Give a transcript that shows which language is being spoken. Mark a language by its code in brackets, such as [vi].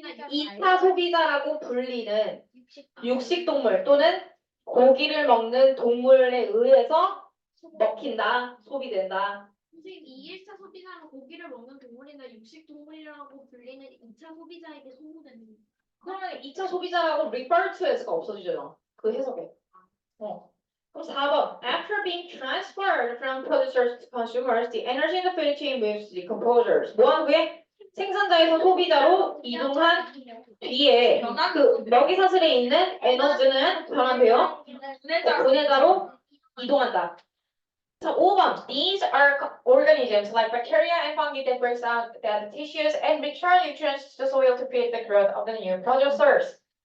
[ko] 2차 소비자라고 불리는 육식동물 또는 고기를 먹는 동물에 의해서 먹힌다, 소비된다. 선생님, 이 1차 소비자는 고기를 먹는 동물이나 육식 동물이라고 불리는 2차 소비자에게 소모되는 거예요. 그러면 2차 소비자라고 [en] refer to as [ko] 가 없어지잖아. 그 해석에. 그럼 4번. [en] After being transferred from producers to consumers, the energy in the food chain moves to decomposers. [ko] 뭐한 후에? 생산자에서 소비자로 이동한 뒤에 그 먹이사슬에 있는 에너지는 변환되어 분해자로 이동한다. 자, 5번. [en] These are organisms like bacteria and fungi that break down the tissues and return nutrients to the soil to feed the growth of the new producers.